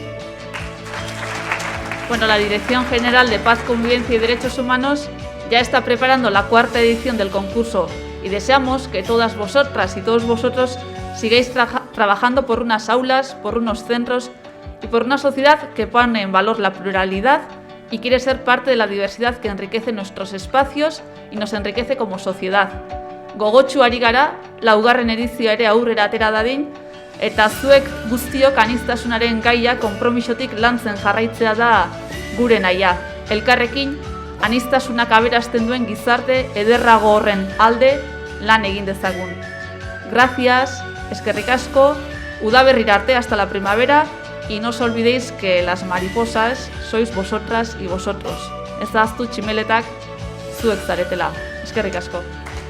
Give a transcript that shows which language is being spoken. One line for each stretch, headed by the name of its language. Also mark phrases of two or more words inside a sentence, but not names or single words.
Spanish: Bueno, la Dirección General de Paz, Convivencia y Derechos Humanos ya está preparando la 4ª edición del concurso y deseamos que todas vosotras y todos vosotros sigáis trabajando por unas aulas, por unos centros y por una sociedad que pone en valor la pluralidad y quiere ser parte de la diversidad que enriquece nuestros espacios y nos enriquece como sociedad.
Basque: Gogotsu ari gara, 4. edizioa ere aurrera atera dadin, eta zuek guztiok aniztasunaren gaia konpromisotik lantzen jarraitzea da gure nahia. Elkarrekin, aniztasunak aberasten duen gizarte ederrago horren alde lan egin dezagun. Gracias, eskerrik asko, udaberrira arte
Spanish: hasta la primavera. Y no os olvidéis que las mariposas sois vosotras y vosotros.
Basque: Ez ahaztu tximeletak zuek zaretela. Eskerrik asko.